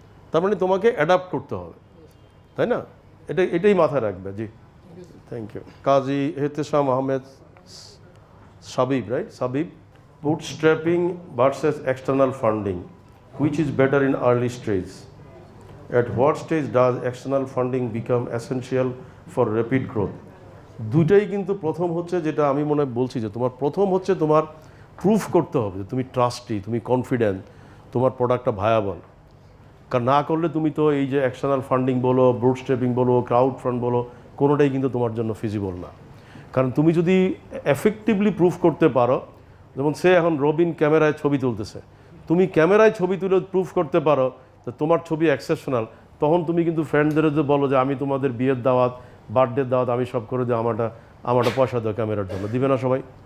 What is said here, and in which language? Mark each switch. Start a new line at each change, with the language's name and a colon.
Bangla: তার মানে তোমাকে অ্যাডাপ্ট করতে হবে, তাই না? এটাই মাথায় রাখবে। জি,
English: Thank you.
Bangla: Kazi Ehtesham Ahmed Sabib, right?
English: Sabib, bootstrapping versus external funding, which is better in early stage? At what stage does external funding become essential for rapid growth?
Bangla: দুইটাই কিন্তু প্রথম হচ্ছে যেটা আমি মনে বলছি যে তোমার প্রথম হচ্ছে তোমার প্রুফ করতে হবে যে তুমি ট্রাস্টি, তুমি কনফিডেন্ট, তোমার প্রোডাক্টটা ভায়াবল। কারণ না করলে তুমি তো এই যে এক্সটার্নাল ফান্ডিং বলো, বুটস্ট্র্যাপিং বলো, ক্রাউড ফান্ড বলো, কোনোটাই কিন্তু তোমার জন্য ফিজিবল না। কারণ তুমি যদি এফেক্টিভলি প্রুফ করতে পারো, যেমন সে এখন রবিন ক্যামেরায় ছবি তুলতেছে, তুমি ক্যামেরায় ছবি তুলে প্রুফ করতে পারো যে তোমার ছবি এক্সেপশনাল, তখন তুমি কিন্তু ফ্রেন্ডদের যে বলো যে আমি তোমাদের বিয়ের দাওয়াত, বার্থডের দাওয়াত আমি সব করে দিই, আমারটা পয়সা দাও ক্যামেরার জন্য, দিবে না সবাই?